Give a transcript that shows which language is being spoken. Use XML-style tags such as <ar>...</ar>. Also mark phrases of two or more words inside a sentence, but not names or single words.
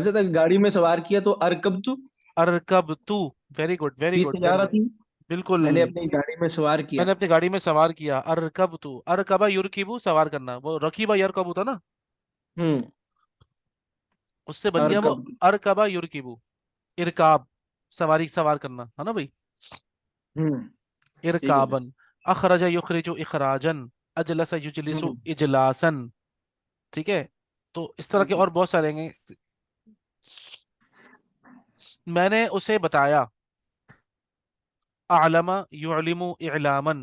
<ur>حضرت گاڑی میں سوار کیا تو ارکب تو ارکب تو،</ur> <en>very good very</en> <ur>پیس گڈ میں جا ویری رہا گڈ، تھی، بالکل. میں نے اپنی گاڑی میں سوار میں کیا. نے اپنی گاڑی میں سوار کیا، ارکب تو،</ur> <ar>ارکبا یرکبو</ar> <ur>سوار کرنا، وہ</ur> <ar>رکیبا یرکبو</ar> <ur>تھا نا، ہوں اس سے بن گیا وہ ارکب.</ur> <ar>ارکبا یرکبو، ارکاب،</ar> <ur>سواری، سوار کرنا، ہے نا بھائی، ہوں ٹھیک ہے. ارکابن.</ur> <ar>اخرج یخرج اخراجن، اجلس یجلس</ar> <ur>ہوں اجلاسن. ٹھیک ہے، تو اس طرح کے اور بہت سارے ہیں. میں نے اسے بتایا،</ur> <ar>اعلم یعلم اعلامن.</ar>